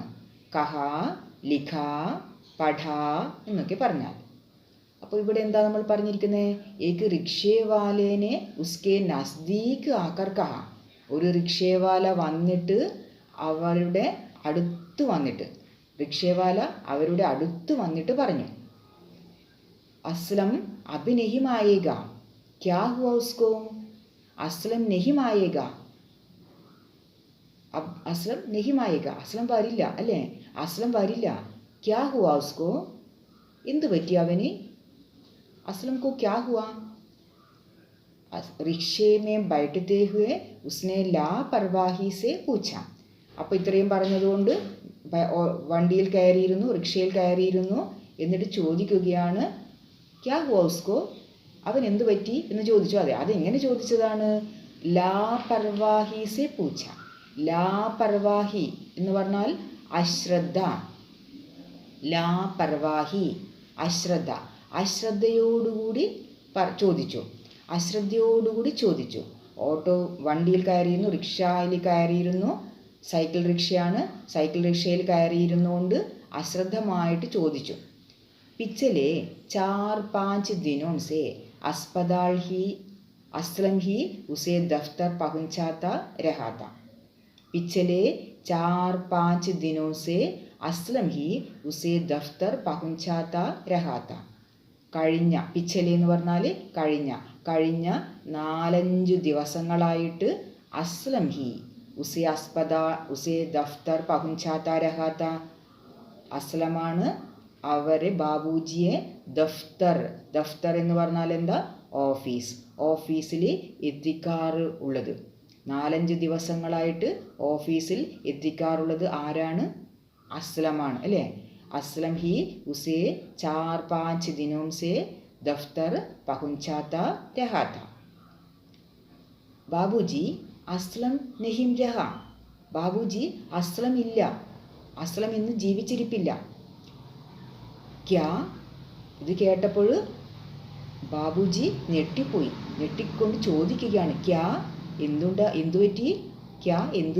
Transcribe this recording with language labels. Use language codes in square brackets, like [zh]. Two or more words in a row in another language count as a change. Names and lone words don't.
[ml] കഹ, ലിഖ, പഠ എന്നൊക്കെ പറഞ്ഞാൽ. അപ്പോൾ ഇവിടെ എന്താ നമ്മൾ പറഞ്ഞിരിക്കുന്നത്? [hi] एक रिक्शेवाले ने उसके नज़दीक आकर कहा. [ml] ഒരു റിക്ഷേവാല വന്നിട്ട് അവരുടെ അടുത്ത് വന്നിട്ട്, റിക്ഷേവാല അവരുടെ അടുത്ത് വന്നിട്ട് പറഞ്ഞു. [hi] असलम अभी नहीं आएगा, क्या हुआ उसको? असलम नहीं आएगा, अब असलम नहीं आएगा, असलम [ml] വരില്ല അല്ലേ. असलम വരില്ല. [hi] क्या हुआ उसको? [ml] എന്ത് പറ്റി അവന്? [hi] असलम को क्या हुआ? रिक्शे में बैठते हुए उसने लापरवाही से पूछा. [ml] അപ്പോൾ ഇത്രയും പറഞ്ഞതുകൊണ്ട് വണ്ടിയിൽ കയറിയിരുന്നു, റിക്ഷയിൽ കയറിയിരുന്നു. എന്നിട്ട് ചോദിക്കുകയാണ് [hi] क्या हुआ उसको, [ml] അവൻ എന്ത് പറ്റി എന്ന് ചോദിച്ചു. അതെങ്ങനെ ചോദിച്ചതാണ്? [hi] लापरवाही से पूछा. [ml] ലാപർവാഹി എന്ന് പറഞ്ഞാൽ അശ്രദ്ധ. ലാപർവാഹി അശ്രദ്ധ. അശ്രദ്ധയോടുകൂടി ചോദിച്ചു. ഓട്ടോ വണ്ടിയിൽ കയറിയിരുന്നു, റിക്ഷയിൽ കയറിയിരുന്നു. സൈക്കിൾ റിക്ഷയാണ്. സൈക്കിൾ റിക്ഷയിൽ കയറിയിരുന്നുകൊണ്ട് അശ്രദ്ധമായിട്ട് ചോദിച്ചു. [hi] पिछले 4-5 दिनों से असलम ही उसे दफ्तर पहुंचाता रहा था. पिछले 4-5 दिनों से असलम ही उसे दफ्तर पहुंचाता रहा था. [ml] കഴിഞ്ഞ, പിച്ചലെ എന്ന് പറഞ്ഞാൽ കഴിഞ്ഞ 4-5 ദിവസങ്ങളായിട്ട് [hi] असलम ही उसे दफ्तर पहुंचाता रहाता. [ml] അസ്ലമാണ് അവരെ, ബാബുജിയെ ദഫ്തർ എന്ന് പറഞ്ഞാൽ എന്താ? ഓഫീസിൽ എത്തിക്കാറുള്ളത്. 4-5 ദിവസങ്ങളായിട്ട് ഓഫീസിൽ എത്തിക്കാറുള്ളത് ആരാണ്? അസ്ലമാണ് അല്ലേ. [hi] असलम ही उसे 4-5 दिनों से दफ्तर पहुंचाता रहा था. बाबूजी असलम नहीं रहा. [ml] ബാബുജി അസ്ലം ഇല്ല, അസ്ലം ഇന്ന് ജീവിച്ചിരിപ്പില്ല. ക്യാ, ഇത് കേട്ടപ്പോൾ ബാബുജി ഞെട്ടിക്കൊണ്ട് ചോദിക്കുകയാണ്. ക്യാ, എന്തു പറ്റി? ക്യാ, എന്ത്?